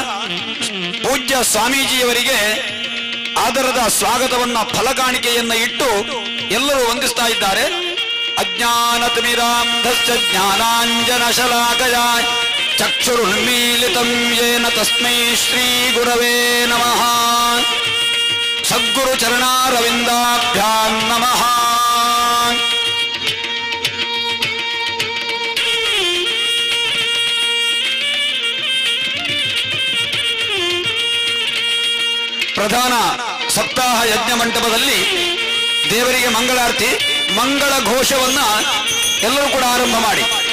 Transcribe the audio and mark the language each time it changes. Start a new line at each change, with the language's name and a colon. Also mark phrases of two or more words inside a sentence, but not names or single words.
Kannada: ಪೂಜ್ಯ ಸ್ವಾಮೀಜಿಯವರಿಗೆ ಆದರದ ಸ್ವಾಗತವನ್ನ ಫಲಕಾಣಿಕೆಯನ್ನ ಇಟ್ಟು ಎಲ್ಲರೂ ವಂದಿಸ್ತಾ ಇದ್ದಾರೆ.
Sanskrit: ಅಜ್ಞಾನತಿಮಿರಾಂಧಸ್ಯ ಜ್ಞಾನಾಂಜನ ಶಲಾಕಯ ಚಕ್ಷುರುನ್ಮೀಲಿತಂ ಯೇನ ತಸ್ಮೈ ಶ್ರೀ ಗುರವೇ ನಮಃ. ಸದ್ಗುರು ಚರಣಾರವಿಂದಾಭ್ಯಾಂ ನಮಃ.
Kannada: ಪ್ರಧಾನ ಸಪ್ತಾಹ ಯಜ್ಞ ಮಂಟಪದಲ್ಲಿ ದೇವರಿಗೆ ಮಂಗಳಾರತಿ ಮಂಗಳ ಘೋಷವನ್ನ ಎಲ್ಲರೂ ಕೂಡ ಆರಂಭ ಮಾಡಿ.